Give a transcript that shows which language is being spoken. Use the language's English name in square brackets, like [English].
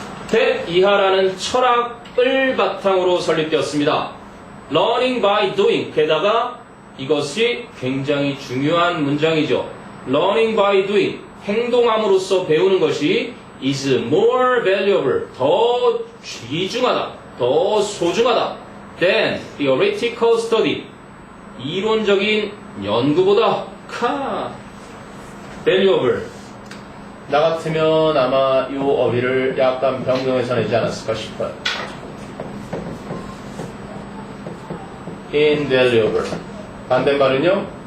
[Korean] that 이하라는 철학을 바탕으로 설립되었습니다. [English] learning by doing. [Korean] 게다가 이것이 굉장히 중요한 문장이죠. [English] learning by doing. [Korean] 행동함으로써 배우는 것이 [English] is more valuable. [Korean] 더 귀중하다. 더 소중하다. [English] than theoretical study. [Korean] 이론적인 연구보다 valuable. 나 같으면 아마 이 어휘를 약간 변경해서 내지 않았을까 싶어요. invaluable. 반대말은요?